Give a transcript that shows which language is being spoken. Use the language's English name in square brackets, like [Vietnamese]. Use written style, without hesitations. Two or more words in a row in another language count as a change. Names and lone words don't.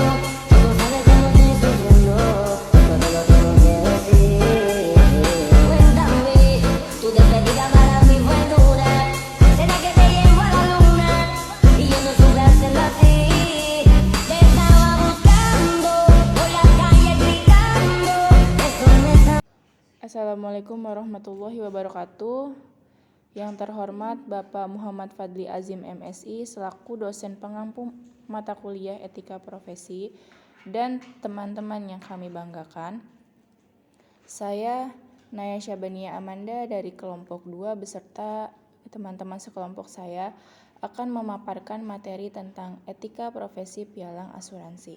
[Spanish] Tú sabes cómo estoy sufriendo, todo lo tengo que decir. Cuéntame, tu despedida para mí fue dura. ¿Será que te llevo a la luna? Y yo no supe hacerlo así. Te estaba buscando, por la calle gritando. Eso me está... [Arabic] السلام عليكم ورحمة الله وبركاته. [Indonesian] Yang terhormat Bapak Muhammad Fadli Azim MSI selaku dosen pengampu mata kuliah Etika Profesi dan teman-teman yang kami banggakan. Saya Naya Syabania Amanda dari kelompok 2 beserta teman-teman sekelompok saya akan memaparkan materi tentang etika profesi pialang asuransi.